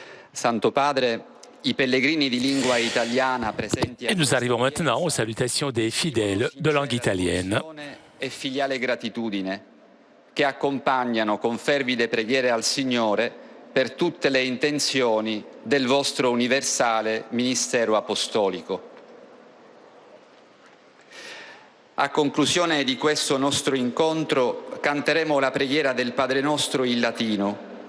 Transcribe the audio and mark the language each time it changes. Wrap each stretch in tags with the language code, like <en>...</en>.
<it>Santo Padre, i pellegrini di lingua italiana presenti</it> <fr>Et nous arrivons maintenant aux salutations des fidèles de langue italienne.</fr> <it>e filiale gratitudine che accompagnano con fervide preghiere al Signore per tutte le intenzioni del vostro universale ministero apostolico. A conclusione di questo nostro incontro canteremo la preghiera del Padre Nostro in latino.</it>